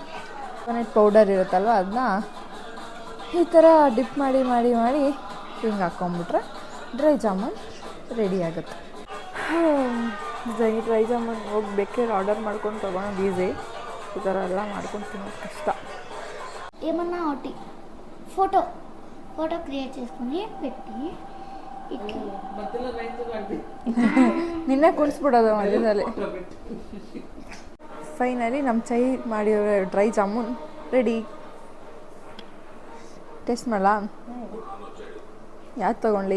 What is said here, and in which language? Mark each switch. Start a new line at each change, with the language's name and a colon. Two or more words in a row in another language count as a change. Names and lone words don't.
English: coconut powder
Kannada: ಇರುತ್ತಲ್ವ, ಅದನ್ನ ಈ ಥರ ಡಿಪ್ ಮಾಡಿ ಹಿಂಗೆ ಹಾಕ್ಕೊಂಬಿಟ್ರೆ ಡ್ರೈ ಜಾಮೂನ್ ರೆಡಿ ಆಗುತ್ತೆ. ಡ್ರೈ ಜಾಮೂನ್ ಹೋಗಿ ಬೇಕಾದ್ರೆ ಆರ್ಡರ್ ಮಾಡ್ಕೊಂಡು ತೊಗೊಳೋದು ಈಸಿ. ಈ ಥರ ಎಲ್ಲ ಮಾಡ್ಕೊಂಡು ತಿನ್ನೋದು ಕಷ್ಟ.
Telugu: ఏమన్నా ఒకటి
English: photo create
Telugu: చేసుకుని పెట్టి
Kannada: ನಿನ್ನೆ ಕುಣಿಸ್ಬಿಡೋದು ಮಧ್ಯದಲ್ಲಿ. ಫೈನಲಿ ನಮ್ಮ ಚೈ ಮಾಡಿರೋ ಡ್ರೈ ಜಾಮೂನ್ ರೆಡಿ. ಟೇಸ್ಟ್ ಮಾಡಲಾ? ಯಾವ್ದು ತೊಗೊಳ್ಳಿ?